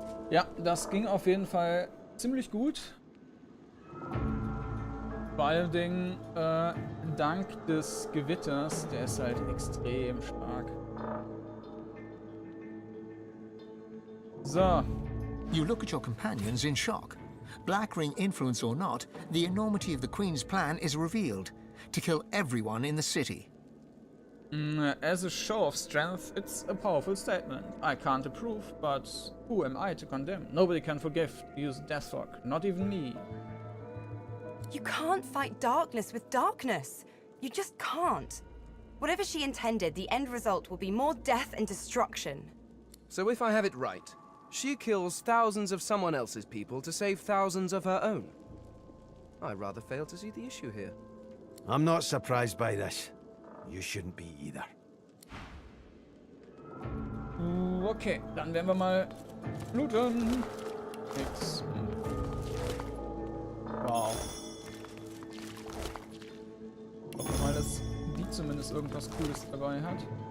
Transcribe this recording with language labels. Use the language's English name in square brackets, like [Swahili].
[German] Ja, das ging auf jeden Fall ziemlich gut. Vor allen Dingen dank des Gewitters, der ist halt extrem stark. So. [English] You look at your companions in shock. Black Ring influence or not, the enormity of the Queen's plan is revealed. To kill everyone in the city. As a show of strength, it's a powerful statement. I can't approve, but who am I to condemn? Nobody can forgive. Use Deathrock, not even me. You can't fight darkness with darkness. You just can't. Whatever she intended, the end result will be more death and destruction. So if I have it right, she kills thousands of someone else's people to save thousands of her own. I rather fail to see the issue here. I'm not surprised by this. You shouldn't be either. [German] Okay, dann werden wir mal bluten. Nix. Wow. Hoffen wir mal, dass die zumindest irgendwas Cooles dabei hat.